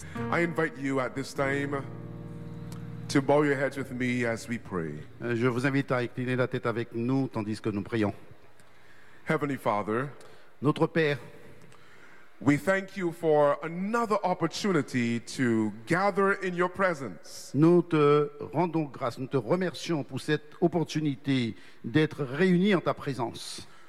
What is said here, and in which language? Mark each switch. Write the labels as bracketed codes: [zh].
[en] I invite you at this time to bow your heads with me as we pray. [fr] Je vous invite à incliner la tête avec nous tandis que nous prions. [en] Heavenly Father, [fr] notre Père, [en] we thank you for another opportunity to gather in your presence. [fr] Nous te rendons grâce, nous te remercions pour cette opportunité d'être réunis en ta présence.